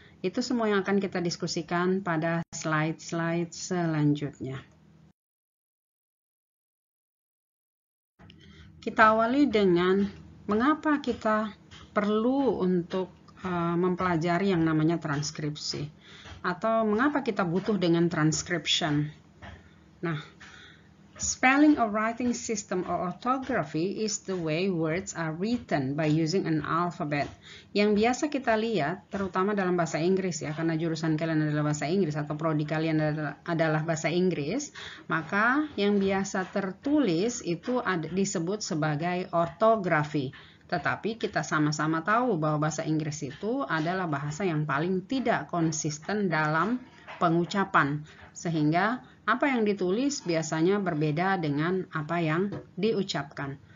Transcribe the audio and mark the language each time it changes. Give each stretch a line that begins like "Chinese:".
Indonesian: Itu semua yang akan kita diskusikan pada slide-slide selanjutnya. Kita awali dengan mengapa kita perlu untuk mempelajari yang namanya transkripsi, atau mengapa kita butuh dengan transcription.
English: Nah, spelling or writing system or orthography is the way words are written by using an alphabet.
Indonesian: Yang biasa kita lihat, terutama dalam bahasa Inggris ya, karena jurusan kalian adalah bahasa Inggris atau prodi kalian adalah bahasa Inggris, maka yang biasa tertulis itu disebut sebagai ortografi. Tetapi kita sama-sama tahu bahwa bahasa Inggris itu adalah bahasa yang paling tidak konsisten dalam pengucapan, sehingga apa yang ditulis biasanya berbeda dengan apa yang diucapkan.